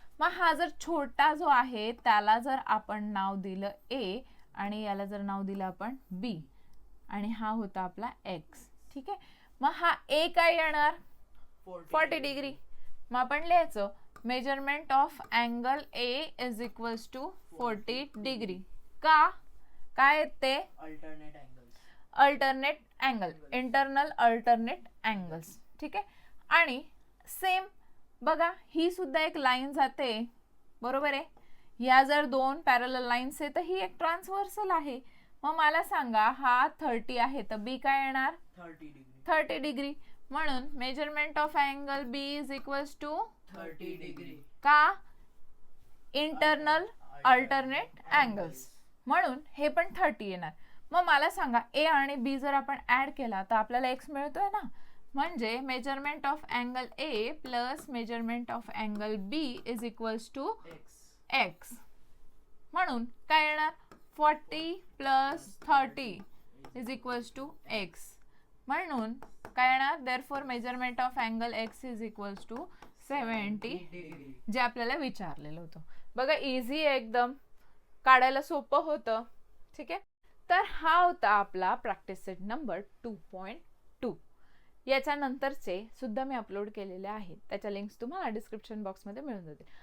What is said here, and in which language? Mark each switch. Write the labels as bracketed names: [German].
[Marathi] मग हा जर छोटा जो आहे त्याला जर आपण नाव दिलं ए आणि याला जर नाव दिलं आपण बी आणि हा होता आपला एक्स. ठीक आहे. मग हा ए काय येणार? 40 डिग्री. मग आपण लिहायचं [English] Measurement of angle A is equals to 40 degree. [Marathi] का? काय येते? [English] Alternate angles. Alternate angle, internal alternate angles. [Marathi] ठीक आहे. आणि सेम बघा, ही सुद्धा एक लाईन जाते, बरोबर आहे. या जर दोन पॅरलल लाईन्स आहे तर ही एक ट्रान्सव्हर्सल आहे. मग मला सांगा, हा 30 आहे तर बी काय येणार? 30 डिग्री. 30 डिग्री. [English] म्हणून measurement of angle B is equals to 30 degree. [Marathi] का? [English] Internal alternate angles. [Marathi] म्हणून हे पण 30 येणार. मग मला सांगा, ए आणि बी जर आपण ऍड केला तर आपल्याला एक्स मिळतोय ना. [English] म्हणजे measurement of angle A plus measurement of angle B is equals to x. [Marathi] म्हणून काय येणार? [English] 40 plus 30 is equals to x. [Marathi] म्हणून काय येणार? [English] Therefore measurement of angle x is equals to 70 degree. [Marathi] जे आपल्याला विचारलेलं होतं. बघा, इझी एकदम, काढायला सोपं होतं. ठीक आहे. तर हा होता आपला प्रॅक्टिस सेट नंबर 2.2. याच्यानंतरचे सुद्धा मी अपलोड केलेले आहेत, त्याच्या लिंक्स तुम्हाला डिस्क्रिप्शन बॉक्समध्ये मिळून जातील.